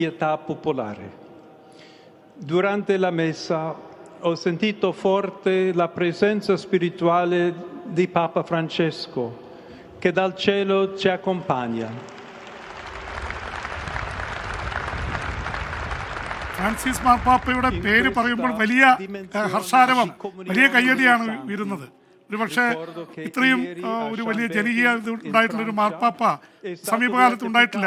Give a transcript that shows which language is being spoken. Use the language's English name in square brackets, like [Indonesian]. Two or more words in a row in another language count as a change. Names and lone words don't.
[Italian] pietà popolare. Durante la messa ho sentito forte la presenza spirituale di Papa Francesco, che dal cielo ci accompagna. [Malayalam] ഫ്രാൻസിസ് മാർപ്പാപ്പയുടെ പേര് പറയുമ്പോൾ വലിയ ഹർഷാരവം, വലിയ കയ്യടിയാണ് വീരുന്നത്. ഒരുപക്ഷെ ഇത്രയും ഒരു വലിയ ജനകീയ ഉണ്ടായിട്ടുള്ളൊരു മാർപ്പാപ്പ സമീപകാലത്ത് ഉണ്ടായിട്ടില്ല.